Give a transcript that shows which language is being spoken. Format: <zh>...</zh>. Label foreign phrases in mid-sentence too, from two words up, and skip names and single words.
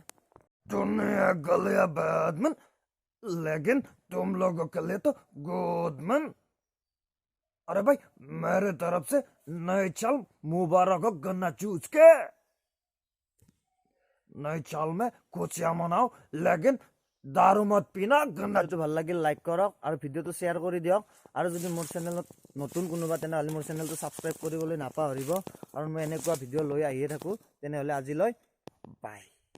<hi>दुनिया गलिया बैडमैन, लेकिन तुम लोगों के लिए तो गुडमैन। अरे भाई मेरे तरफ से नई साल मुबारक हो गन्ना चूस के। नई साल में खुशियां मनाओ, लेकिन दारू मत पीना गन्ना।</hi> <as>ভিডিঅ'টো ভাল লাগিল লাইক কৰক আৰু ভিডিঅ'টো শ্বেয়াৰ কৰি দিয়ক। আৰু যদি মোৰ চেনেলত নতুন কোনোবা তেনেহ'লে মোৰ চেনেলটো ছাবস্ক্ৰাইব কৰিবলৈ নাপাহৰিব, কাৰণ মই এনেকুৱা ভিডিঅ' লৈ আহিয়ে থাকোঁ। তেনেহ'লে আজিলৈ বাই।</as>